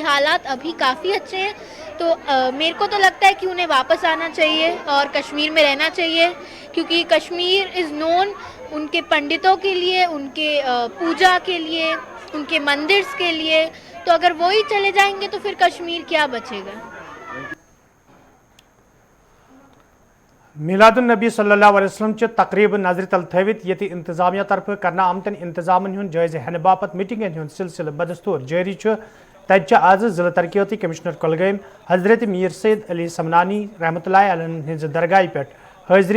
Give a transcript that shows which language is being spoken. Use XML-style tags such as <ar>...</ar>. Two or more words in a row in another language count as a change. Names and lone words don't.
<hi>हालात अभी काफ़ी अच्छे हैं। तो मेरे को तो लगता है कि उन्हें वापस आना चाहिए और कश्मीर में रहना चाहिए, क्योंकि</hi> <en>Kashmir is known</en> <hi>उनके पंडितों के लिए, उनके पूजा के लिए, उनके मंदिर्स के लिए। तो अगर वो ही चले जाएंगे तो फिर कश्मीर क्या बचेगा।</hi> <ks>मिलादुन नबी</ks> <ar>صلى الله عليه وسلم</ar> <ks>च तकरीब नजर तल थवित ये इंतजामिया तरफ करना आमतन इंतजामन हुन जायज़े हन बापत मीटिंगन हुन सिलसिल बदस्तूर जारी तत आज जिला तरक्याती कमिश्नर कुलगाम हजरत मीर सैयद अली समनानी</ks> <ar>رحمة الله عليه</ar> <ks>हिंज दरगाह पे हाजिरी</ks>